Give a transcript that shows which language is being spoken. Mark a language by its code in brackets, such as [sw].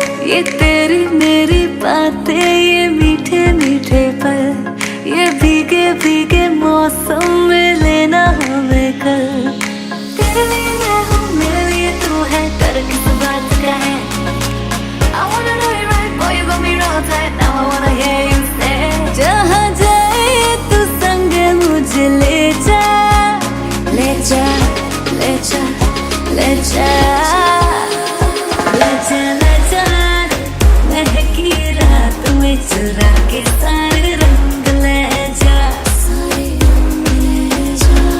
[hi] ये तेरी मेरी बातें, ये मीठे मीठे पल, ये भीगे भीगे मौसम में लेना हमें कल। तेरे लिए मैं हूँ, मेरे लिए तू है, डर किस बात का है? [en] I wanna know you right, boy, you got me real tight. [hi] Now I wanna hear you say, जहाँ जाए तू संग मुझे ले जा, ले जा, ले जा, ले जा, ले जा, ले जा। महकी रात में चुरा के सारे रंग ले जा, सारे रंग ले जा।